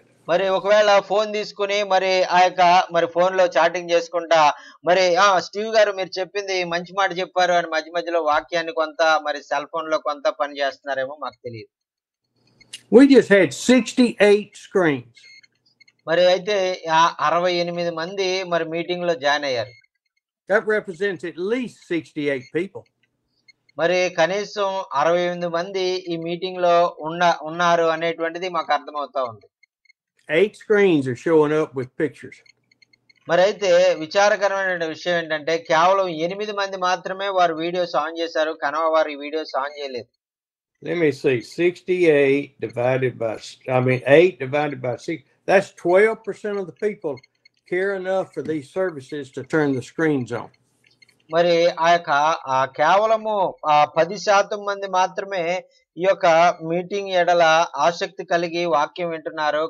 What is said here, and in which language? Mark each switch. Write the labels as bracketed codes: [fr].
[te] మరి ఒకవేళ ఫోన్ తీసుకుని మరి ఆ యొక్క మరి ఫోన్ లో చాటింగ్ చేసుకుంటా మరి స్టీవ్ గారు మీరు చెప్పింది మంచి మాట చెప్పారు అని మధ్య మధ్యలో వాక్యాన్ని కొంత మరి సెల్ ఫోన్ లో కొంత పని చేస్తున్నారేమో మాకు తెలియదు. [en] We just had 68 screens. [te] మరి అయితే 68 మంది మరి మీటింగ్ లో జాయిన్ అయ్యారు. [en] That represents at least 68 people. [te] మరి కనీసం 68 మంది ఈ మీటింగ్ లో ఉన్నారు అనేటువంటిది మాకు అర్థమవుతా ఉంది. [en] 8 screens are showing up with pictures. [te] మరి అయితే విచారకరమైన విషయం ఏంటంటే కేవలం 8 మంది మాత్రమే వారు వీడియోస్ ఆన్ చేశారు, కనవ వారు ఈ వీడియోస్ ఆన్ చేయలేదు. [en] Let me see, 68 divided by 8 divided by 6. That's 12% of the people care enough for these services to turn the screens on. [te] మరి ఆ యొక్క కేవలము 10% మంది మాత్రమే ఈ యొక్క మీటింగ్ ఎడల ఆసక్తి కలిగి వాక్యం వింటున్నారు.